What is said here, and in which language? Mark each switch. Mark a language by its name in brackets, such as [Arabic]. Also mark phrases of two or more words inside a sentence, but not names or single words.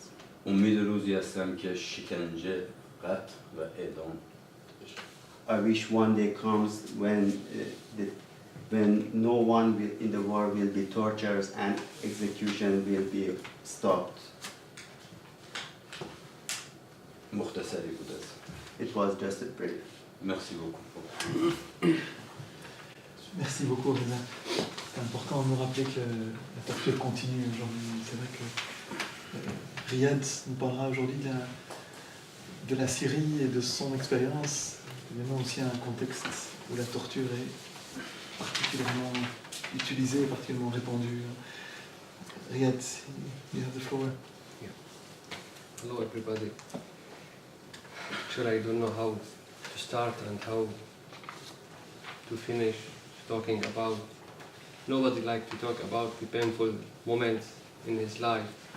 [Persian] امید روزی هستم که شکنجه، قتل و اعدام بشه. [English] I wish one day comes when no one in the world will be tortured and execution will be stopped. [Persian] مختصری بود است. [English] It was just a brief. [French] Merci beaucoup. Merci beaucoup, Reza. C'est important de nous rappeler que la torture continue aujourd'hui. C'est vrai que Riyad nous parlera aujourd'hui de la Syrie et de son expérience, évidemment aussi un contexte où la torture est particulièrement utilisée, particulièrement répandue. [English] Riyad, you have the floor. Hello everybody. Actually, I don't know how to start and how to finish talking about. Nobody likes to talk about the painful moments in his life.